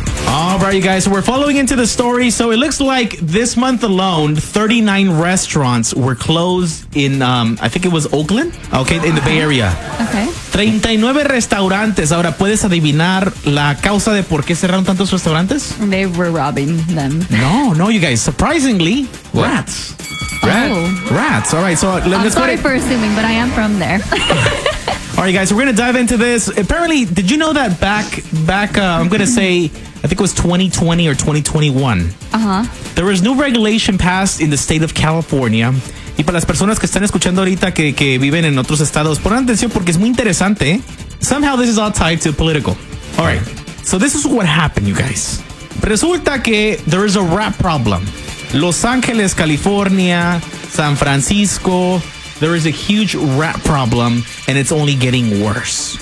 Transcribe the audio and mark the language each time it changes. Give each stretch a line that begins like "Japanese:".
English: All right, you guys, so we're following into the story. So it looks like this month alone, 39 restaurants were closed in, I think it was Oakland, okay, in the Bay Area. Okay.
Spanish: 39 restaurantes. Ahora, ¿puedes adivinar la causa de por qué cerraron tantos restaurantes?
English: They were robbing them. No, no, you guys, surprisingly, rats. Rats. All right, so for assuming, but I am from there. All right, guys, so we're going to dive into this. Apparently, did you know that I'm going to say, I think it was 2020 or 2021. There was new regulation passed in the state of California.
Spanish: Y para las personas que están escuchando ahorita que viven en otros estados, pon atención porque es muy interesante.
English: Somehow this is all tied to political. All right, so this is what happened, you guys. Resulta que there is a rat problem. Los Ángeles, California, San Francisco, there is a huge rat problem, and it's only getting worse.